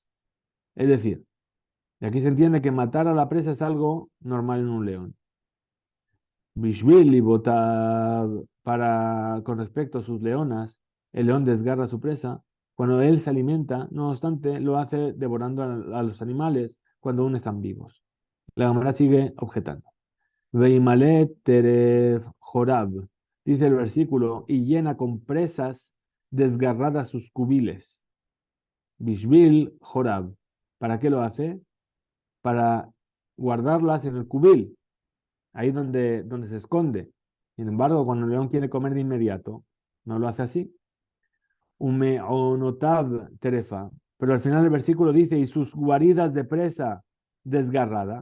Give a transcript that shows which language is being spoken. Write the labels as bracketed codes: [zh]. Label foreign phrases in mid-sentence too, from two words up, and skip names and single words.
[es] Es decir, y aquí se entiende que matar a la presa es algo normal en un león. Bishvil y para con respecto a sus leonas, el león desgarra a su presa. Cuando él se alimenta, no obstante, lo hace devorando a los animales cuando aún están vivos. La Gemara sigue objetando. [he] וימלא טרף חוריו, [es] dice el versículo, y llena con presas desgarradas sus cubiles. [he] בשביל חוריו. [es] ¿Para qué lo hace? Para guardarlas en el cubil, ahí donde se esconde. Sin embargo, cuando el león quiere comer de inmediato, no lo hace así. [he] ומעונתיו טרפה. [es] Pero al final del versículo dice, y sus guaridas de presa desgarrada.